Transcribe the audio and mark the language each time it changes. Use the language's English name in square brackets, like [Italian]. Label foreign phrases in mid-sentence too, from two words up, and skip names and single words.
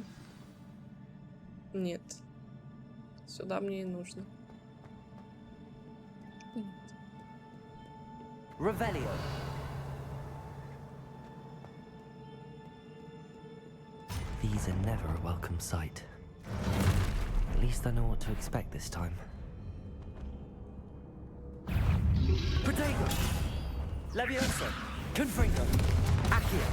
[Russian] Нет. Сюда мне и нужно. [English] Revelio. These are never a welcome sight. At least I know what to expect this time. Protego! Levioso! Confringo! Accio!